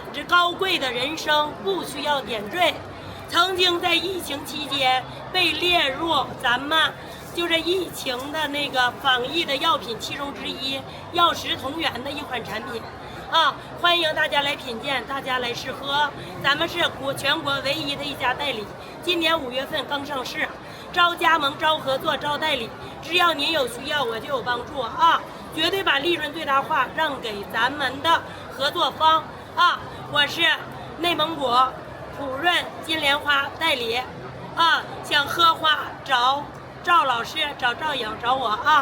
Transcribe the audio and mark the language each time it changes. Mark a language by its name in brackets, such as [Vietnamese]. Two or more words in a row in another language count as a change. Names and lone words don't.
[Chinese] 這高貴的人生不需要點綴。曾經在疫情期間被列入咱們就是疫情的那個防疫的藥品其中之一，藥食同源的一款產品啊！歡迎大家來品鑑，大家來試喝。咱們是全國唯一的一家代理，今年5月份剛上市，招加盟、招合作、招代理，只要您有需要，我就有幫助啊！絕對把利潤最大化讓給咱們的合作方啊！我是內蒙古普潤金蓮花代理啊，想喝花找趙老師，找趙穎，找我啊！